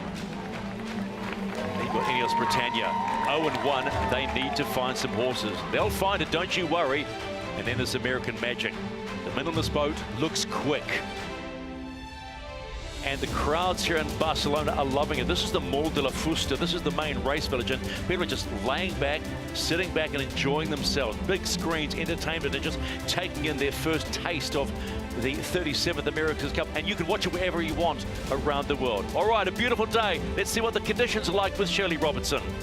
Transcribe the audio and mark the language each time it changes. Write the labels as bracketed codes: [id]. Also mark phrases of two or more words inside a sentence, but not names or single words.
[en] They've got Ineos Britannia, 0-1. They need to find some horses. They'll find it, don't you worry. And then there's American Magic. The men on this boat looks quick. And the crowds here in Barcelona are loving it. This is the [ca] Mall de la Fusta. [en] This is the main race village, and people are just laying back, sitting back and enjoying themselves. Big screens, entertainment, and just taking in their first taste of the 37th America's Cup, and you can watch it wherever you want around the world. All right, a beautiful day. Let's see what the conditions are like with Shirley Robertson.